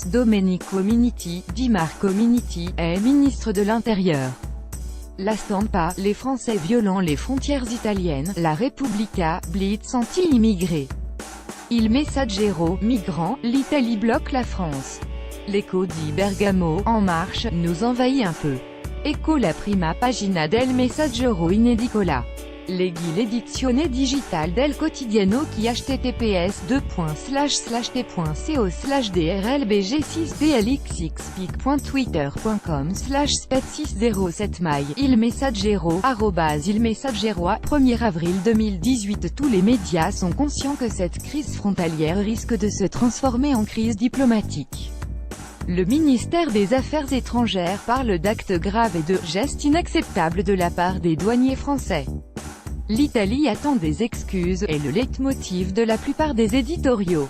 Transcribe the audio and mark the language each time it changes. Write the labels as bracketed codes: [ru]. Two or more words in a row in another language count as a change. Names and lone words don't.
[fr] Domenico Minniti, dit Marco Minniti, est ministre de l'Intérieur. La Stampa, les Français violant les frontières italiennes. La Repubblica, Blitz anti-immigrés. Il Messaggero, migrants, l'Italie bloque la France. L'Eco di Bergamo, En Marche, nous envahit un peu. [it] Ecco la prima pagina del Messaggero in edicola. Leghi l'edizione digitale del quotidiano qui https://t.drlbg6blxxpic.twitter.com/spet607 mail. Il Messaggero, Il Messaggero. [fr] 1er avril 2018. Tous les médias sont conscients que cette crise frontalière risque de se transformer en crise diplomatique. Le ministère des Affaires étrangères parle d'actes graves et de « gestes inacceptables » de la part des douaniers français. L'Italie attend des excuses, est le leitmotiv de la plupart des éditoriaux.